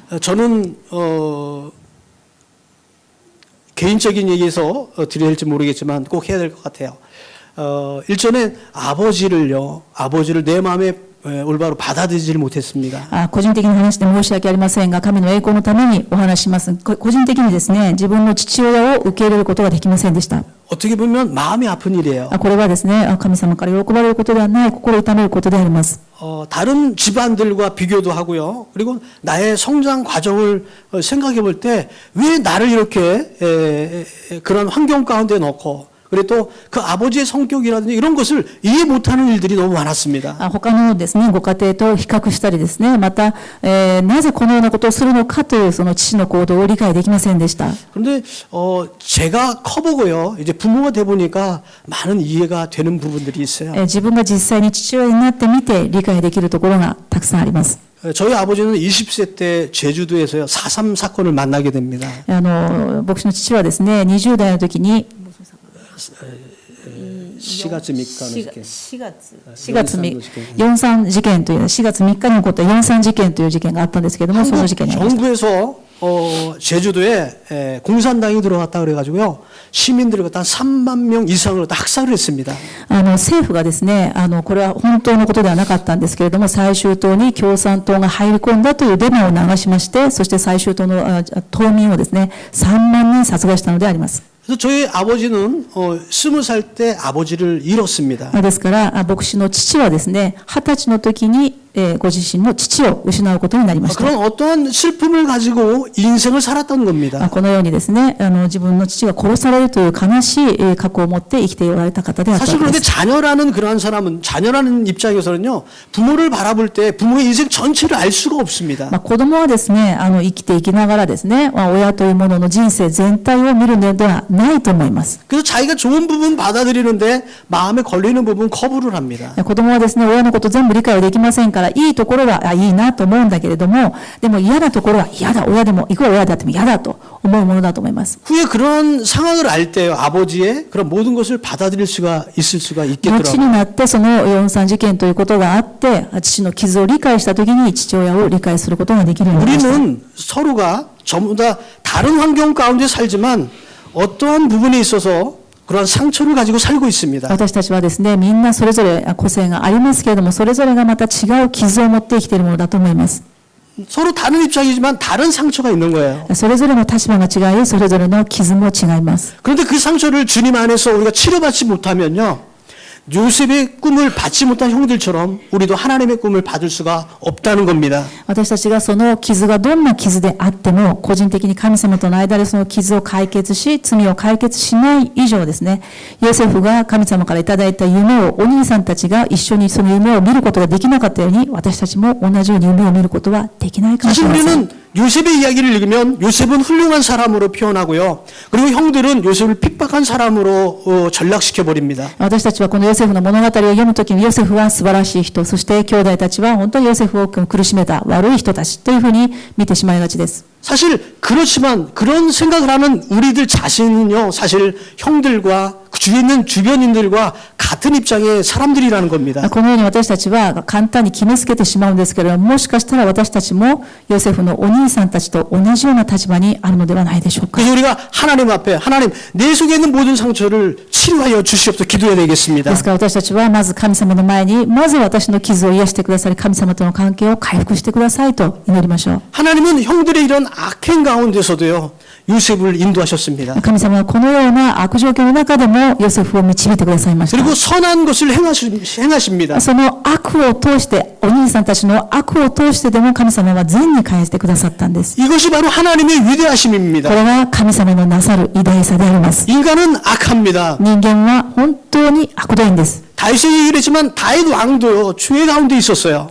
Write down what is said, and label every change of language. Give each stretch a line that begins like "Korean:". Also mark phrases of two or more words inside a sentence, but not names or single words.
Korean: 저는 개인적인 얘기에서 드려야 할지 모르겠지만 꼭 해야 될 것 같아요. 일전에 아버지를 내 마음에 올바로 받아들이지 못했습니다.
Japanese: 個人的な話で申し訳ありませんが、神の栄光のためにお話しします。個人的にですね、自分の父親を受け入れることができませんでした。
Korean: 어떻게 보면 마음이 아픈 일이에요.
Japanese: これはですね、神様から喜ばれることではない、心を痛めることであります。
Korean: 다른 집안들과 비교도 하고요. 그리고 나의 성장 과정을 생각해 볼 때 왜 나를 이렇게 그런 환경 가운데 넣고 그리고 또 그 아버지의 성격이라든지 이런 것을 이해 못하는 일들이 너무 많았습니다.
Japanese: 他のですね、ご家庭と比較したりですね、また、なぜこのようなことをするのかというその父の行動を理解できませんでした。
Korean: 그런데 제가 커보고요. 이제 부모가 돼 보니까 많은 이해가 되는 부분들이 있어요.
Japanese: 自分が実際に父親になってみて理解できるところがたくさんあります。
Korean: 저희 아버지는 20세 때 제주도에서요 4.3 사건을 만나게 됩니다.
Japanese: 牧師の父はですね、20代の時に 4月3日の事件。 4月4.3事件という4月3日に起こった4.3事件という事件があったんですけれども、その事件にありました。
Korean: 정부에서 제주도에 공산당이 들어왔다 그래가지고요 시민들을 갖다 3만 명 이상을 다 학살을 했습니다.
Japanese: 政府がですね、これは本当のことではなかったんですけれども、最終党に共産党が入り込んだというデマを流しまして、そして最終党の党民をですね、3万人殺害したのであります。
Korean: 그래서 저희 아버지는 20살 때 아버지를 잃었습니다.
Japanese: ですから、牧師の父はですね、20歳の時にご自身の父を失うことになりました。
Korean: 그런 어떠한 슬픔을 가지고 인생을 살았던 겁니다.
Japanese: このようにですね、自分の父が殺されるという悲しい過去を持って生きておられた方であった
Korean: 사실
Japanese: わけ
Korean: 그런데
Japanese: です。
Korean: 자녀라는 그러한 사람은 자녀라는 입장에서는요 부모를 바라볼 때 부모의 인생 전체를 알 수가 없습니다.
Japanese: 子供はですね、生きていきながらですね、親というものの人生全体を見るのではないと思います。
Korean: 그래서 자기가 좋은 부분 받아들이는데 마음에 걸리는 부분 거부를 합니다.
Japanese: 子供はですね、親のこと全部理解はできませんから、いいところはいいなと思うんだけれども、でも嫌なところは嫌だ、親でも、いくら親であっても嫌だと思うものだと思います。
Korean: 후에 그런 상황을 알 때요 아버지의 그런 모든 것을 받아들일 수가 있을 수가
Japanese: 後
Korean: 있겠더라고요.
Japanese: になってその4.3事件ということがあって、父の傷を理解したときに父親を理解することができるようになりました。
Korean: 우리는 서로가 전부 다 다른 환경 가운데 살지만 어떠한 부분에 있어서 그런 상처를 가지고 살고 있습니다.
Japanese: 私たちはですね、みんなそれぞれ個性がありますけれども、それぞれがまた違う傷を持って生きているものだと思います。
Korean: 서로 다른 입장이지만 다른 상처가 있는 거예요.
Japanese: それぞれの立場が違い、それぞれの傷も違います。
Korean: 그런데 그 상처를 주님 안에서 우리가 치료받지 못하면요. 요셉의 꿈을 받지 못한 형들처럼 우리도 하나님의 꿈을 받을 수가 없다는 겁니다.
Japanese: 私たちがその傷がどんな傷であっても、個人的に神様との間でその傷を解決し、罪を解決しない以上ですね、ヨセフが神様からいただいた夢をお兄さんたちが一緒にその夢を見ることができなかったように、私たちも同じように夢を見ることはできないかもし
Korean: 사실
Japanese: れません。
Korean: 우리는 요셉의 이야기를 읽으면 요셉은 훌륭한 사람으로 표현하고요. 그리고 형들은 요셉을 핍박한 사람으로 전락시켜 버립니다.
Japanese: 私たちはこのヨセフの物語を読むときに、ヨセフは素晴らしい人、そして兄弟たちは本当にヨセフを苦しめた悪い人たちというふうに見てしまいがちです。
Korean: 사실 그렇지만 그런 생각을 하는 우리들 자신은요. 사실 형들과 주위에 있는 주변인들과 같은 입장의 사람들이라는 겁니다.
Japanese: このように私たちは簡単に決めつけてしまうんですけれども、もしかしたら私たちもヨセフのお兄さんたちと同じような立場にあるのではないでしょうか。
Korean: 그래서 우리가 하나님 앞에 하나님 내 속에 있는 모든 상처를 치료하여 주시옵소서 기도해야 되겠습니다.
Japanese: ですから私たちはまず神様の前に、まず私の傷を癒してくださり、神様との関係を回復してくださいと祈りましょう。
Korean: 하나님은 형들의 이런 악행 가운데서도요. 요셉을 인도하셨습니다.
Japanese: 神様はこのような悪状況の中でもヨセフを導いてくださいました。
Korean: 그리고 선한 것을 행하십니다.
Japanese: その悪を通して、お兄さんたちの悪を通してでも神様は善に返してくださったんです。
Korean: 이것이 바로 하나님의
Japanese: こ
Korean: 위대하심입니다.
Japanese: れが神様のなさる偉大さであります。
Korean: 인간은 악합니다.
Japanese: 人間は本当に悪どいんです。
Korean: 다윗이 얘기를 했지만 다윗 왕도요 죄 가운데 있었어요.